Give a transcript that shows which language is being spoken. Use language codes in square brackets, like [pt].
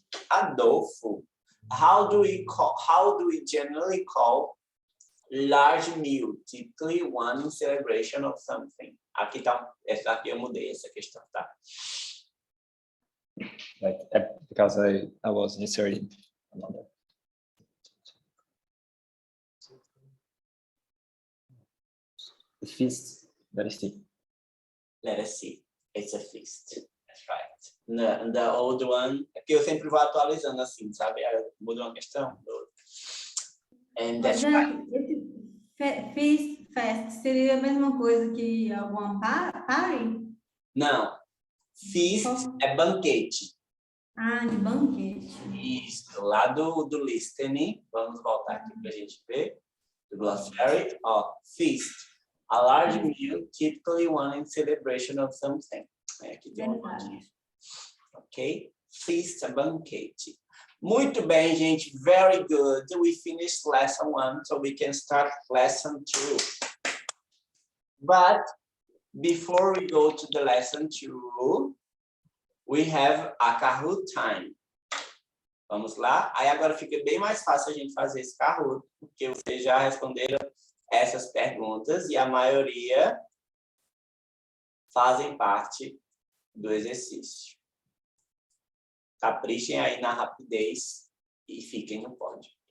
[en] Adolfo, how do we generally call large meal? Typically one in celebration of something. [pt] Aqui tá, essa aqui eu mudei essa questão, tá? [en] Like, because I was inserting another. The feast, letter C. Letter C. It's a feast. That's right. The old one, [pt] aqui eu sempre vou atualizando assim, sabe? Eu mudo uma questão. [en] And that's right. [pt] Esse fest seria a mesma coisa que alguma party? Não. Feast é banquete. Ah, de banquete. Isso. Lá do listening. Vamos voltar aqui para a gente ver. Do glossary. Feast. A large meal, typically one in celebration of something. Aqui tem uma notinha. Ok? Feast é banquete. Muito bem, gente. [en] Very good. We finished lesson 1, so we can start lesson 2. But before we go to the lesson 2, we have a Kahoot time. [pt] Vamos lá? Aí agora fica bem mais fácil a gente fazer esse Kahoot, porque vocês já responderam essas perguntas e a maioria fazem parte do exercício. Caprichem aí na rapidez e fiquem no pódio.